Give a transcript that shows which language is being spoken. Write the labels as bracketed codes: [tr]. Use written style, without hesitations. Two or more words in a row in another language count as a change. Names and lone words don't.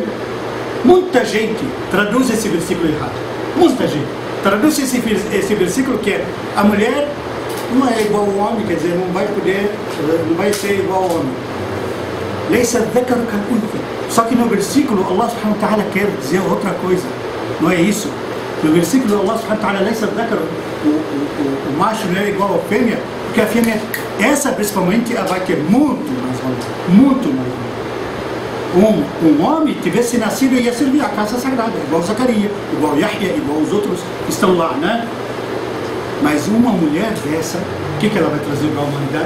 [pt] Muita gente traduz esse versículo errado. Muita gente traduz esse versículo que é: a mulher não é igual ao homem, quer dizer, não vai ser igual ao homem. Só que no versículo [ar] الله سبحانه وتعالى [pt] quer dizer outra coisa. Não é isso. No versículo [ar] الله سبحانه وتعالى, [pt] o macho não é igual à fêmea, porque a fêmea, essa principalmente, ela vai ter muito mais valor. Muito mais valor. Um homem tivesse nascido e ia servir a casa sagrada, igual Zacarias, igual Yahya, igual os outros que estão lá, né? Mas uma mulher dessa, o que ela vai trazer para a humanidade?